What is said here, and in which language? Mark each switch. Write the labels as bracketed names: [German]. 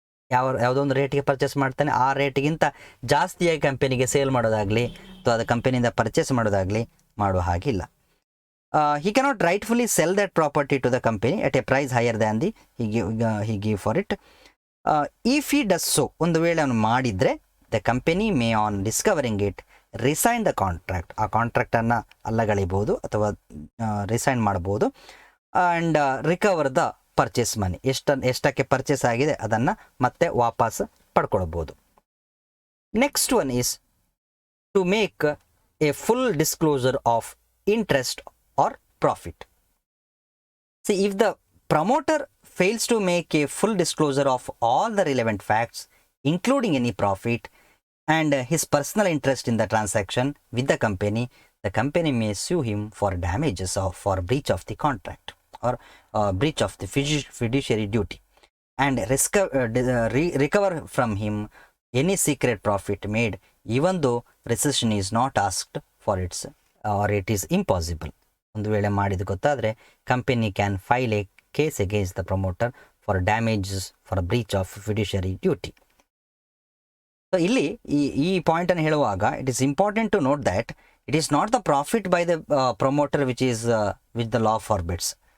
[Kannada] ಯಾವುದೋ ಒಂದು ರೇಟಿಗೆ ಪರ್ಚೇಸ್ ಮಾಡ್ತಾನೆ, ಆ ರೇಟಿಗಿಂತ ಜಾಸ್ತಿಯಾಗಿ ಕಂಪನಿಗೆ ಸೇಲ್ ಮಾಡೋದಾಗಲಿ ಅಥವಾ ಅದು ಕಂಪನಿಯಿಂದ ಪರ್ಚೇಸ್ ಮಾಡೋದಾಗಲಿ ಮಾಡುವ ಹಾಗಿಲ್ಲ. [English] he cannot rightfully sell that property to the company at a price higher than he gave for it. If he does so, [Kannada] ಒಂದು ವೇಳೆ ಅವನು ಮಾಡಿದರೆ, [English] the company may on discovering it resign the contract, [Kannada] ಆ ಕಾಂಟ್ರಾಕ್ಟನ್ನು ಅಲ್ಲಗಳಿಬೋದು ಅಥವಾ resign ಮಾಡ್ಬೋದು. [English] and recover the purchase money, [Kannada] ಎಷ್ಟಕ್ಕೆ purchase ಆಗಿದೆ ಅದನ್ನು ಮತ್ತೆ ವಾಪಸ್ ಪಡ್ಕೊಳ್ಬೋದು. [English] Next one is to make a full disclosure of interest or profit. See, if the promoter fails to make a full disclosure of all the relevant facts, including any profit and his personal interest in the transaction with the company may sue him for damages or for breach of the contract or breach of the fiduciary duty and recover from him any secret profit made, even though rescission is not asked for its or it is impossible. [Kannada] ಒಂದು ವೇಳೆ ಮಾಡಿದ ಗೊತ್ತಾದರೆ [English] Company can file a case against the promoter for damages for breach of fiduciary duty. So [Kannada] ಇಲ್ಲಿ ಈ ಪಾಯಿಂಟನ್ನು ಹೇಳುವಾಗ [English] It is important to note that it is not the profit by the promoter which the law forbids.